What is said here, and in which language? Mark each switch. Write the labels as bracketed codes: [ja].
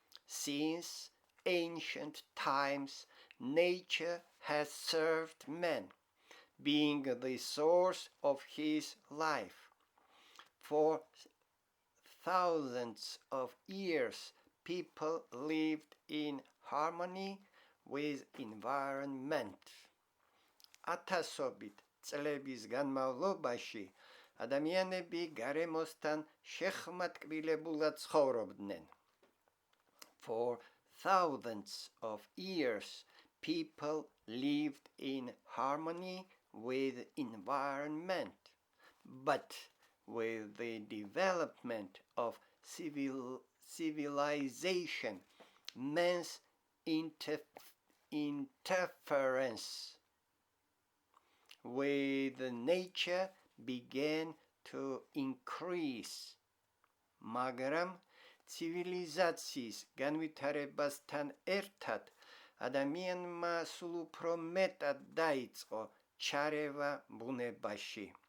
[en] Since ancient times, nature has served man, being the source of his life. For thousands of years, people lived in harmony with environment. [ka] ათასობით წლების განმავლობაში ადამიანები გარემოსთან შეხმატკბილებულად ცხოვრობდნენ. [en] For thousands of years, people lived in harmony with environment. But with the development of civilization, man's interference with nature began to increase. [ka] მაგრამ ცივილიზაციის განვითარებასთან ერთად ადამიანმა სულ უფრო მეტად დაიწყო ჩარევა ბუნებაში.